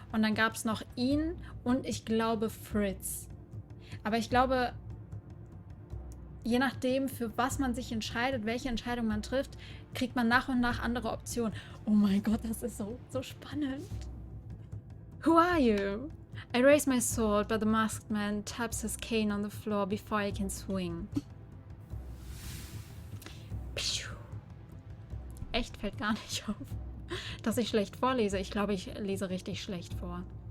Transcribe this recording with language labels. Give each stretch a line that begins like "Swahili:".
German: Und dann gab es noch ihn und ich glaube Fritz. Aber ich glaube, je nachdem, für was man sich entscheidet, welche Entscheidung man trifft, kriegt man nach und nach andere Optionen. Oh mein Gott, das ist so spannend.
English: Who are you? I raise my sword, but the masked man taps his cane on the floor before I can swing.
German: Echt fällt gar nicht auf, dass ich schlecht vorlese. Ich glaube, ich lese richtig schlecht vor.